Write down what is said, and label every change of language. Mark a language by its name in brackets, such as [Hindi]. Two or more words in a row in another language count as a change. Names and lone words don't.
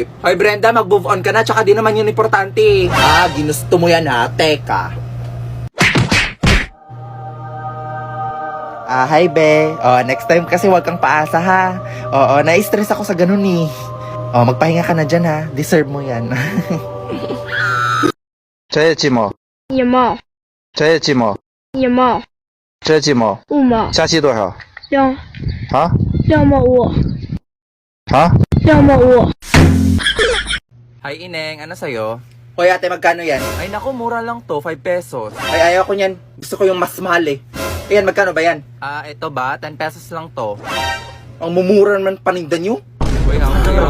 [Filipino] Hoy, Brenda, mag-move on ka na, tsaka di naman yun importante. Ginusto mo yan ha, teka. Hi, be. Next time kasi wag kang paasa, ha? Oo, na-stress ako sa ganun, eh. Magpahinga ka na dyan, ha? Deserve mo yan. [Chinese] 这些鸡毛，一毛，这些鸡毛，一毛，这些鸡毛， 5毛，加起多少？ 2毛5，啊？ 2毛5。 [Filipino] Hi, ineng. Ano sa'yo? Hoy, ate, magkano yan? Ay, naku, mura lang to. 5 pesos. Ay, ayaw ko yan. Gusto ko yung mas mahal eh. Ayan, magkano ba yan? Ito ba? 10 pesos lang to. Ang mumura naman paninda nyo. Uy, ang